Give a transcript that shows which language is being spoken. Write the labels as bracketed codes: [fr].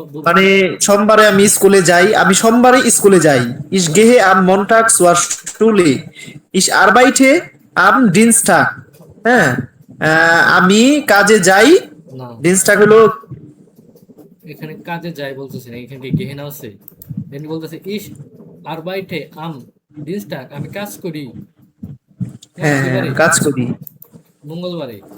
[bn] মানে সোমবারে আমি স্কুলে যাই, আমি সোমবারে স্কুলে যাই। [de] Ich gehe am Montag zur Schule. Ich arbeite am Dienstag. [bn] হ্যাঁ, আমি কাজে যাই। না, Dienstag হলো এখানে কাজে যাই বলতেছেন, এখানে কি গেহেনা আছে? এখানে বলতেছে [de] ইস আরবাইটে আম দিনস্টাক, [bn] আমি কাজ করি, হ্যাঁ হ্যাঁ হ্যাঁ, কিবারে, কাজ করি। মঙ্গলবারে।